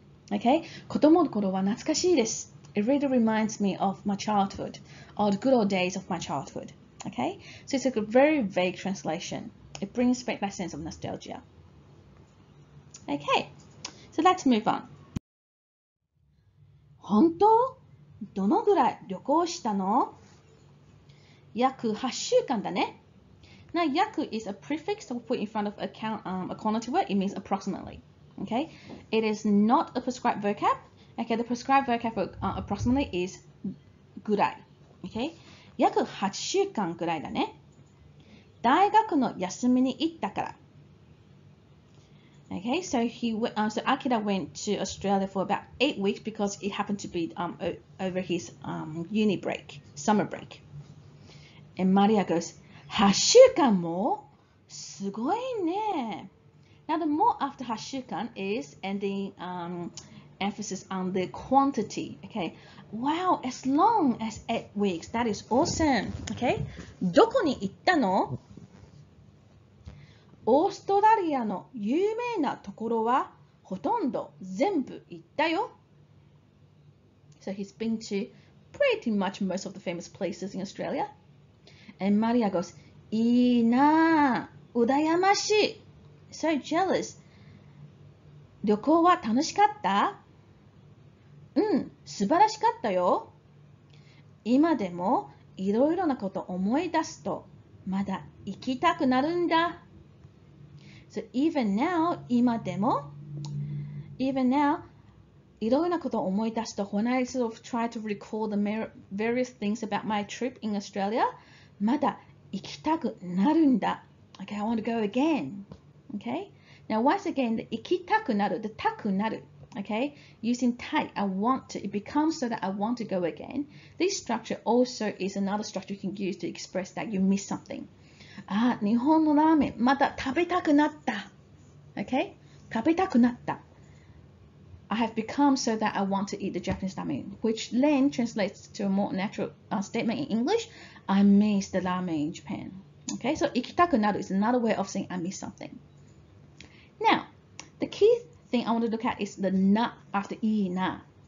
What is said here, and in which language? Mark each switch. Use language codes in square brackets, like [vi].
[ja] Okay, 子供の頃は懐かしいです。 [en] It really reminds me of my childhood, or the good old days of my childhood. Okay, so it's a very vague translation. It brings back that sense of nostalgia. Okay, so let's move on. [ja] 本当？どのぐらい旅行したの？約8週間だね。 [en] Now, yaku is a prefix that we put in front of a connotative word. It means approximately. Okay, it is not a prescribed vocab. Okay, the prescribed vocab for approximately is ぐらい。 [ja] Okay, 約8週間ぐらいだね。大学の休みに行ったから。 [en] Okay, so so Akira went to Australia for about 8 weeks because it happened to be over his uni break, summer break. And Maria goes, [ja] 8週間もすごいね。 [en] Now the more after 8週間 is ending emphasis on the quantity. Okay, wow, as long as 8 weeks. That is awesome. [ja] Okay, どこに行ったの？オーストラリアの有名なところはほとんど全部行ったよ。 [en] So he's been to pretty much most of the famous places in Australia. And Maria goes, [ja] いいなぁ、羨ましい。 [en] So jealous. [ja] 旅行は楽しかった？うん、素晴らしかったよ。今でもいろいろなこと思い出すとまだ行きたくなるんだ。 [en] So even now, [ja] 今でも [en] even now, [ja] いろいろなことを思い出すと [en] when I sort of try to recall the various things about my trip in Australia, [ja] まだ行きたくなるんだ。 [en] Okay, I want to go again. Okay? Now once again, the 行きたくなる, the たくなる, okay? Using たい, I want to, it becomes so that I want to go again. This structure also is another structure you can use to express that you miss something. [ja] あ、日本のラーメンまた食べたくなった。 Okay? 食べたくなった。 [en] I have become so that I want to eat the Japanese ramen, which then translates to a more natural statement in English. I miss the ramen in Japan. Okay, so 行きたくなる is another way of saying I miss something. Now, the key thing I want to look at is the na after いいな.